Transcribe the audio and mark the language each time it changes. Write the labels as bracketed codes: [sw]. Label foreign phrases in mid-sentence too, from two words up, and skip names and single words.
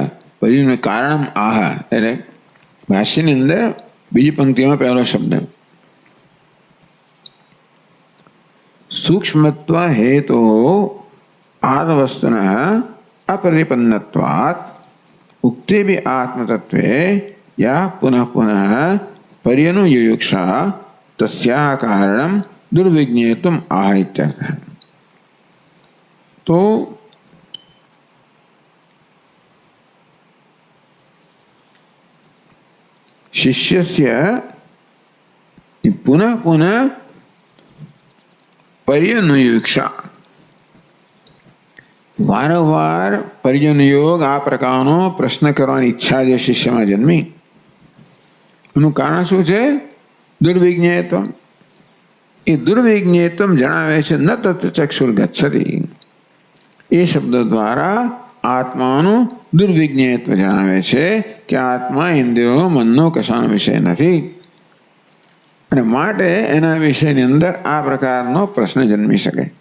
[gu] પછી કારણ આહ, એટલે ભાષ્યની અંદર બીજી પંક્તિમાં પહેલો શબ્દ [sa] સૂક્ષ્મત્વ હેતો આત્મવસ્તુન અપરિપન્નત્વાत् ઉક્તે ભી આત્મતત્વે યા પુનઃ પુનઃ પર્યનુયુયુક્ષા તસ્યા કારણમ દુર્વિજ્ઞેયત્વમ આહ ઇત્યર્થઃ. [gu] તો [sa] शिष्यस्य पुनः पुनः पर्यनुयुक्षा, वारंवार पर्यनुयोग [gu] આ પ્રકારનો પ્રશ્ન કરવાની ઈચ્છા જે શિષ્યમાં જન્મી, એનું કારણ શું છે? દુર્વિજ્ઞેયત્વમ. એ દુર્વિજ્ઞેયત્વમ જણાવે છે. [sa] ન તત્ર ચક્ષુર ગચ્છતિ, [gu] એ શબ્દ દ્વારા આત્માનું દુર્વિજ્ઞેયત્વ જણાવે છે કે આત્મા ઇન્દ્રિયો મનનો કશાનો વિષય નથી, અને માટે એના વિષયની અંદર આ પ્રકારનો પ્રશ્ન જન્મી શકે.